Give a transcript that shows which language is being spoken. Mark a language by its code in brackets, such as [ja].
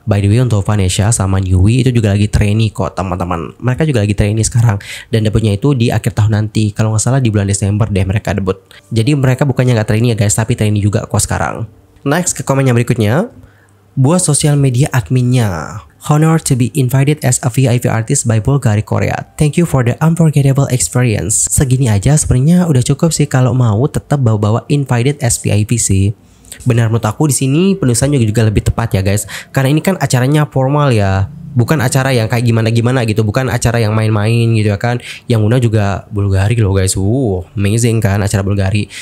[en] By the way, [id] untuk Vanessa sama Newey itu juga lagi trainee kok teman-teman. Mereka juga lagi trainee sekarang. Dan debutnya itu di akhir tahun nanti. Kalau nggak salah di bulan Desember deh mereka debut. Jadi mereka bukannya nggak trainee ya guys, tapi trainee juga kok sekarang. Next ke komen yang berikutnya. Buat sosial media adminnya. [en] Honor to be invited as a VIP artist by Bulgari, Korea. Thank you for the unforgettable experience. [id] Segini aja sebenarnya udah cukup sih kalau mau tetap bawa-bawa [en] invited as VIP [id] sih. Benar menurut aku di sini penulisannya juga lebih tepat ya guys. Karena ini kan acaranya formal ya. Bukan acara yang kayak gimana-gimana gitu. Bukan acara yang main-main gitu ya kan. Yang undang juga Bulgari loh guys. Amazing kan acara Bulgari.